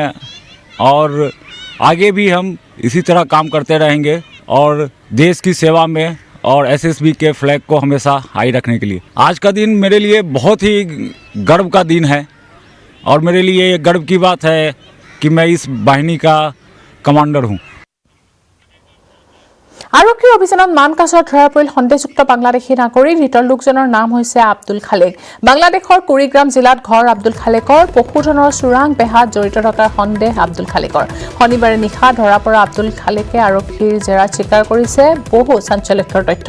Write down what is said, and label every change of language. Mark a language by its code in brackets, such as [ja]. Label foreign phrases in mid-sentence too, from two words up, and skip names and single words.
[hi] और आगे भी हम इसी तरह काम करते रहेंगे और देश की सेवा में और SSB के फ्लैग को हमेशा हाई रखने के लिए। आज का दिन मेरे लिए बहुत ही गर्व का दिन है, और मेरे लिए ये गर्व की बात है कि मैं इस वाहिनी का कमांडर हूँ। [as] আৰক্ষীৰ অভিযানত মানকাছৰ ধৰা পৰিল সন্দেহযুক্ত বাংলাদেশী নাগৰিক। ধৃত লোকজনৰ নাম হৈছে আব্দুল খালেক। বাংলাদেশৰ কুৰিগ্ৰাম জিলাত ঘৰ আব্দুল খালেকৰ। পশুধনৰ চোৰাং বেহাত জড়িত থকাৰ সন্দেহ আব্দুল খালেকৰ। শনিবাৰে নিশা ধৰা পৰা আব্দুল খালেকে আৰক্ষীৰ জেৰাত স্বীকাৰ কৰিছে বহু চাঞ্চল্যকৰ তথ্য।